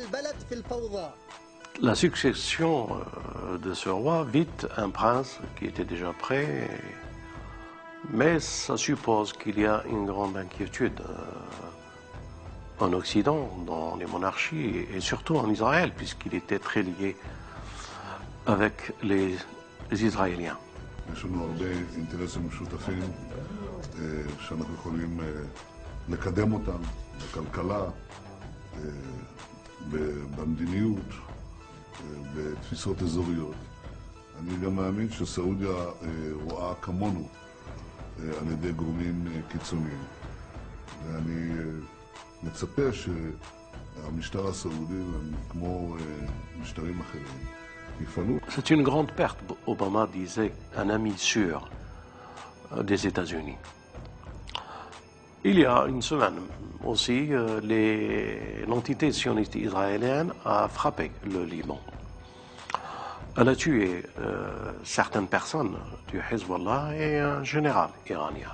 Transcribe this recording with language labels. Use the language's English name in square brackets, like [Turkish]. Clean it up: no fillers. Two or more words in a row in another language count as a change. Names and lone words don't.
[French] La succession de ce roi, vite un prince qui était déjà prêt, mais ça suppose qu'il y a une grande inquiétude en Occident, dans les monarchies et surtout en Israël, puisqu'il était très lié avec les Israéliens. [Hebrew] יש לנו הרבה אינטרסים משותפים שאנחנו יכולים לקדם אותם בכלכלה, במדיניות, בתפיסות אזוריות. אני גם מאמין שסעודיה רואה כמונו על ידי גורמים קיצוניים. ואני מצפה שהמשטר הסעודי, כמו משטרים אחרים, [French] c'est une grande perte, Obama disait, un ami sûr des États-Unis. Il y a une semaine aussi, l'entité sioniste israélienne a frappé le Liban. Elle a tué certaines personnes du Hezbollah et un général iranien.